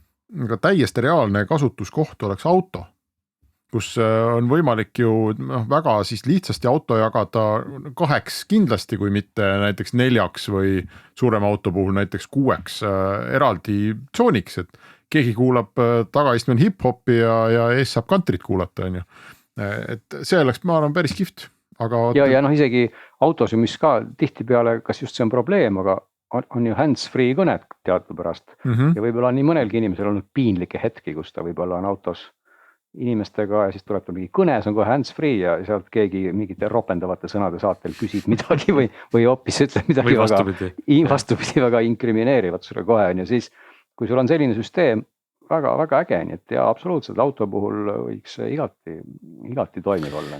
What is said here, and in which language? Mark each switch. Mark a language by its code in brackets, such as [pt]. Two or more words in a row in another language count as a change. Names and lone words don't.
[et] ka täiesti reaalne kasutuskoht oleks auto, kus on võimalik ju väga siis lihtsasti auto jagada 2 kindlasti, kui mitte näiteks 4 või suurema auto puhul näiteks 6 eraldi tsooniks, et keegi kuulab tagaistmel hip-hopi ja ees saab kantrit kuulata, on ju. Et see oleks, ma arvan, päris kihvt. Aga ja noh, isegi autos, mis ka tihtipeale, kas just see on probleem, aga on ju hands-free kõned teadupärast ja võib-olla on nii mõnelgi inimesel olnud piinlikke hetki, kus ta võib-olla on autos inimestega ja siis tuleb ta mingi kõne, see on kohe hands-free ja sealt keegi mingite ropendavate sõnade saatel küsib midagi või hoopis ütleb midagi vastupidi väga inkrimineerivat sulle kohe on ja siis, kui sul on selline süsteem, väga äge, nii et ja absoluutselt auto puhul võiks igati toimiv olla.